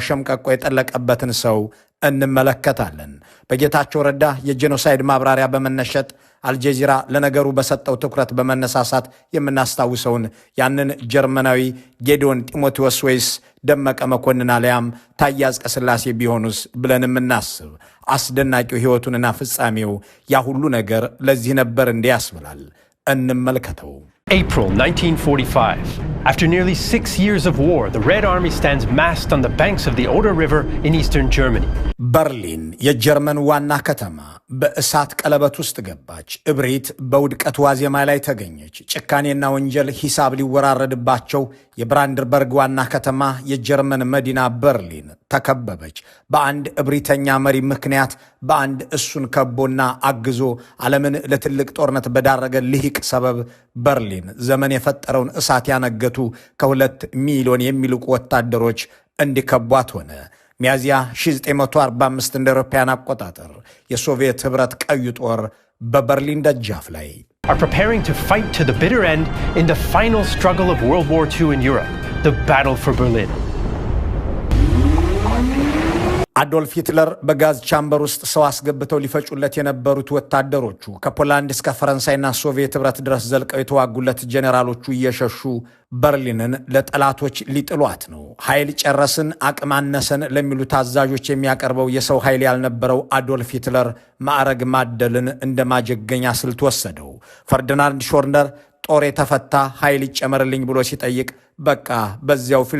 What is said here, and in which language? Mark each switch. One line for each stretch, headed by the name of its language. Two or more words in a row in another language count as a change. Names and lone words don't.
Amharic: ሸምቀቆ የጠለቀበትን ሰው እንመለከታለን። በጌታቸው ረዳ የጄኖሳይድ ማብራሪያ በመነሸጥ አልጀዚራ ለነገሩ በሰጠው ትኩረት በመነሳሳት የምናስታውሰውን ያንን ጀርመናዊ ጌዲዮን ጢሞቴዎስ ወይስ ደመቀ መኮንን አልያም ታዬ አጽቀሥላሴ ቢሆኑስ ብለን የምናስብ አስደናቂው ሕይወቱንና ፍጻሜው ያ ሁሉ ነገር ለዚህ ነበር እንዲህ ያስብላል። እንመልከተው።
English: April 1945. After nearly 6 years of war, the Red Army stands massed on the banks of the Oder River in eastern Germany.
Amharic: በርሊን የጀርመን ዋና ከተማ በእሳት ቀለበት ውስጥ ገባች። እብሪት በውድቀት ዋዜማ ላይ ተገኘች። ጭካኔና ወንጀል ሂሳብ ሊወራረድባቸው የብራንድንበርግ ዋና ከተማ የጀርመን መዲና በርሊን ተከበበች። በአንድ እብሪተኛ መሪ ምክንያት፣ በአንድ እሱን ከቦና አግዞ ዓለምን ለትልቅ ጦርነት በዳረገ ልሂቅ ሰበብ በርሊን ዘመን የፈጠረውን እሳት ያነገቱ ከ2 ሚሊዮን የሚልቁ ወታደሮች እንዲከቧት ሆነ። ሚያዚያ 1945 እንደ አውሮፓውያን አቆጣጠር የሶቪየት ኅብረት ቀዩ ጦር በበርሊን ደጃፍ ላይ
English: are preparing to fight to the bitter end in the final struggle of World War II in Europe, the battle for Berlin.
Amharic: አዶልፍ ሂትለር በጋዝ ቻምበር ውስጥ ሰው አስገብተው ሊፈጩለት የነበሩት ወታደሮቹ ከፖላንድ እስከ ፈረንሳይና ሶቪየት ኅብረት ድረስ ዘልቀው የተዋጉለት ጄኔራሎቹ እየሸሹ በርሊንን ለጠላቶች ሊጥሏት ነው። ኃይል ጨረስን፣ አቅም አነሰን ለሚሉ ታዛዦች የሚያቀርበው የሰው ኃይል ያልነበረው አዶልፍ ሂትለር ማዕረግ ማደልን እንደ ማጀገኛ ስልት ወሰደው። ፈርዲናንድ ሾርነር ጦር የተፈታ ኃይል ይጨመርልኝ ብሎ ሲጠይቅ በቃ በዚያው ፊልድ